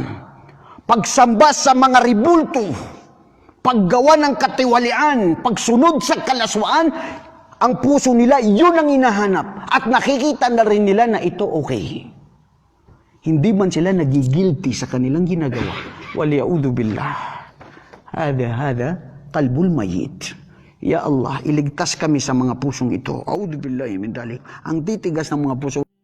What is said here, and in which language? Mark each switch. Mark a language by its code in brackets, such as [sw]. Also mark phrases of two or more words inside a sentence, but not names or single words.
[tl] Pagsamba sa mga ribulto, paggawa ng katiwalian, pagsunod sa kalaswaan, ang puso nila, yun ang hinahanap. At nakikita na rin nila na ito okay. Hindi man sila nagigilty sa kanilang ginagawa. [ar] والعياذ بالله. هذا، قلب الميت. يا الله, [tl] iligtas kami sa mga pusong ito. [ar] أعوذ بالله من ذلك. [tl] Ang titigas ng mga puso.